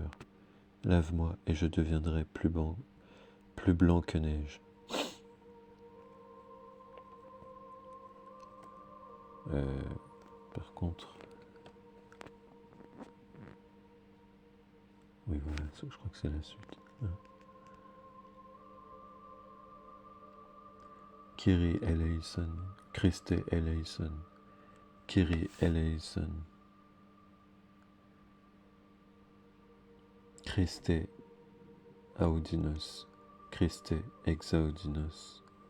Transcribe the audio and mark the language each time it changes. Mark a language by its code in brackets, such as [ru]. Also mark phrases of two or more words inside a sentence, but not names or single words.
[fr] Lave-moi, et je deviendrai plus blanc que neige. Par contre, oui voilà, je crois que c'est la suite. [el] Kyrie eleison, Christe eleison, Kyrie eleison. [la] Christe audinos, Christe exaudinos.